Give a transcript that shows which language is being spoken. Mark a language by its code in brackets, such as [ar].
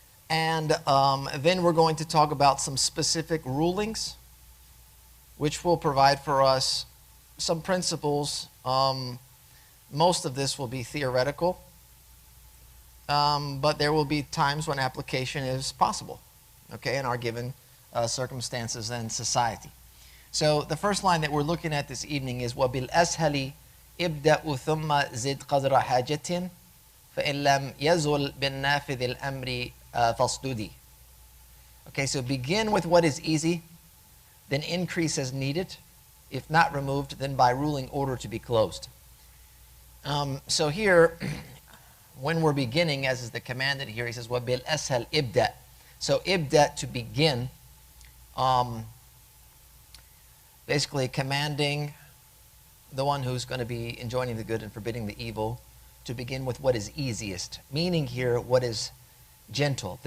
[en] And then we're going to talk about some specific rulings, which will provide for us some principles. Most of this will be theoretical, but there will be times when application is possible, okay, in our given circumstances and society. So the first line that we're looking at this evening is [ar] وَبِالْأَسْهَلِ ابْدَأُ ثُمَّ زِدْ قَدْرَ حَاجَةٍ فَإِنْ لَمْ يَزُلْ بِالنَّافِذِ الْأَمْرِ فَاصْدُدِ. [en] Okay, so begin with what is easy, then increase as needed. If not removed, then by ruling order to be closed. So here, when we're beginning, as is the commanded here, he says [ar] وَبِالْأَسْهَلِ ابْدَأ. [en] So ibda, to begin, basically commanding the one who's going to be enjoining the good and forbidding the evil to begin with what is easiest, meaning here what is gentle.